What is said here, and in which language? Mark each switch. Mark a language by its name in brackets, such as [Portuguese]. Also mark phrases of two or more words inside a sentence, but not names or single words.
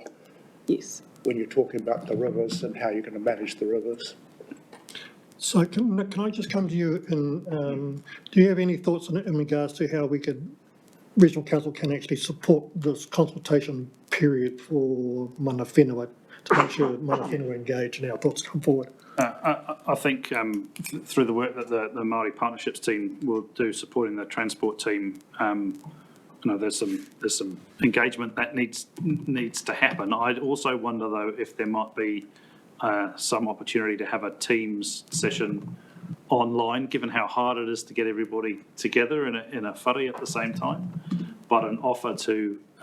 [English] Yes. When you're talking about the rivers and how you're going to manage the rivers. So can I just come to you and do you have any thoughts in regards to how Regional Council can actually support this consultation period for [Māori] mana whenua [English] to make sure [Māori] mana whenua [English] engage and our thoughts come forward? I think through the work that the Māori Partnerships team will do supporting the transport team, there's some engagement that needs to happen. I'd also wonder though if there might be some opportunity to have a Teams session online, given how hard it is to get everybody together in a whare at the same time, but an offer to